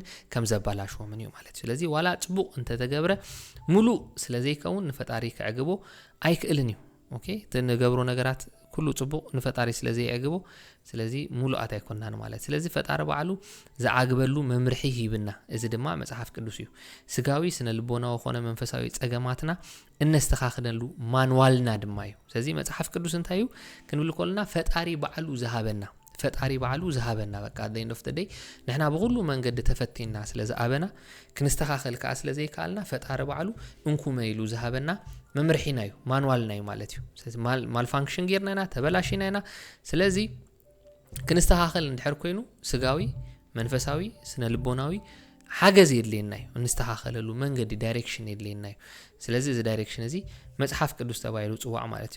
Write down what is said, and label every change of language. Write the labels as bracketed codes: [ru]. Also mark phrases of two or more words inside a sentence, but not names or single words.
[ti] ከም ዘባላሽዎምን እዩ ማለት ስለዚ ዋላ ጽቡቕ እንተ ተገብረ ሙሉእ ስለዘይከውን ንፈጣሪ ክዕግቦ ኣይክእልን እዩ ኦኬ ተነገብሮ ነገራት ኩሉ ጽቡቕ ንፈጣሪ ስለዘይዕግቦ ስለዚ ሙሉኣት ኣይኮናን ማለት ስለዚ ፈጣሪ በዓሉ ዝዓግበሉ መምርሒ ሂብና እዚ ድማ መጽሐፍ ቅዱስ እዩ ስጋዊ ስነ ልቦናዊ ኾነ መንፈሳዊ ጸገማትና እነስተኻኽነሉ ማንዋልና ድማ እዩ ስለዚ መጽሐፍ ቅዱስ እንታይ እዩ ክንብል ኮልና ፈጣሪ በዓሉ ዝሃበና በቃ [en] at the end of the day [ti] ንሕና ብኩሉ መንገዲ ተፈቲና ስለዝኣበና ክንስተኻኽል ከዓ ስለዘይካልና ፈጣሪ በዓሉ እንኩመ ኢሉ ዝሃበና መምርሒና እዩ ማንዋልና እዩ ማለት እዩ ስለዚ ማልፋንክሽን ጌርናና ተበላሽናና ስለዚ ክንስተኻኽል እንድሕር ኮይኑ ስጋዊ መንፈሳዊ ስነ ልቦናዊ ሓገዝ የድልየና እዩ እንስተኻኽለሉ መንገዲ ዳይሬክሽን የድልየና እዩ ስለዚ እዚ ዳይሬክሽን እዚ መጽሐፍ ቅዱስ ተባሂሉ ጽዋዕ ማለት እዩ